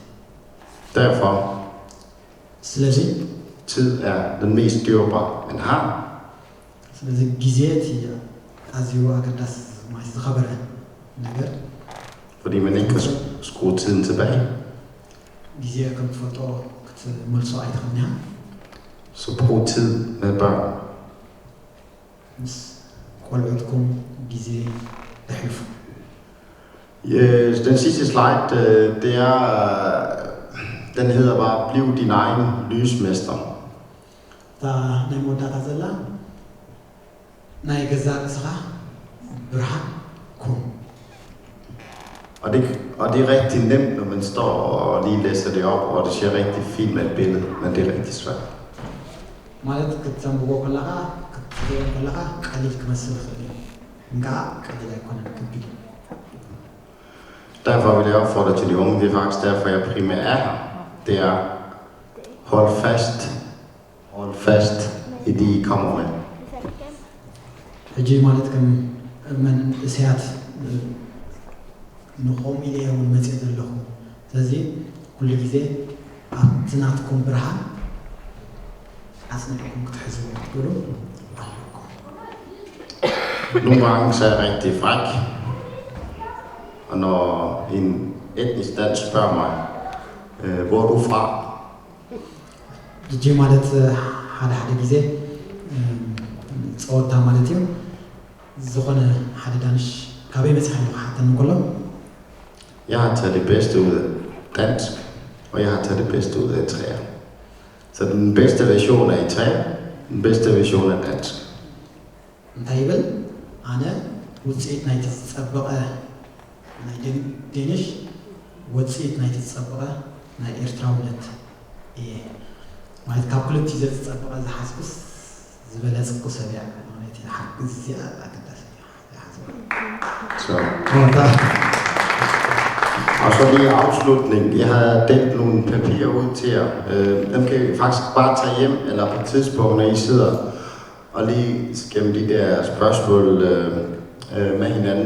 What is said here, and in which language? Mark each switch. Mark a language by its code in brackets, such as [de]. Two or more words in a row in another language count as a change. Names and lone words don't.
[da] Derfor, [ti] ስለዚ [da] tid er den mest dyrebare, man har. [ti] ስለዚ ግዜ እቲ ኣዝዩ ኣገዳሲ ማለት ዝኸበረ ነገር [da] Fordi man ikke kan skrue tiden tilbage. [ti] ግዜ ከም ትፈልጦ ክትመልሶ ኣይትኽእልኒ [da] Så brug tid med børn. [ti] ምስ ቆልዑትኩም ግዜ ተሕልፉ [da] Den sidste slide, det er, den hedder bare, bliv din egen lysmester. [ti] እታ ናይ መወዳእታ ዘላ ናይ ገዛ ርእስኻ ብርሃን ኩን [da] Og det er rigtig nemt, når man står og lige læser det op, og det ser rigtig fint med et billede, men det er rigtig svært. [ti] ማለት ክትሰንብቦ ከለኻ ክትሪኦ ከለኻ ቀሊል ክመስል ይኽእል እዩ እንከዓ ቀሊል ኣይኮነን ከቢድ እዩ [da] Derfor vil jeg opfordre til de unge, det er faktisk derfor, jeg primært er her. Det er, hold fast i det, I kommer med. [ti] ሕጂ ማለት ከም መንእሰያት ንኾም ኢለ እውን መፅእ ዘለኹ ስለዚ ኩሉ ግዜ ኣብቲ ናትኩም ብርሃን ኣፅኒዕኩም ክትሕዝቡ ትብሉ ኣለኩም [da] Nogle gange så er jeg rigtig fræk, og når en etnisk dansk spørger mig, hvor er du fra? [ti] ሕጂ ማለት ሓደ ሓደ ግዜ ፀወታ ማለት እዩ ዝኾነ ሓደ ዳንሽ ካበይ መፅኻ ኢሉ ክሓተኒ ከሎ [da] Jeg har taget det bedste ud af dansk, og jeg har taget det bedste ud af træer. Så den bedste version er i træer, den bedste version er dansk. [ti] እንታይ ይብል ኣነ ውፅኢት ናይቲ ዝፀበቐ ናይ ዴኒሽ ውፅኢት ናይቲ ዝፀበቐ ናይ ኤርትራውነት እየ ማለት ካብ ክልቲኡ ዘፀበቐ ዝሓስብስ ዝበለፅኩ ሰብ እያ ማለት እዩ ሓግዝ እዚኣ ኣገዳሲ [da] Så. Og så lige afslutning. Jeg har delt nogle papirer ud til jer. Dem kan I faktisk bare tage hjem, eller på et tidspunkt, når I sidder og lige gennem de der spørgsmål med hinanden.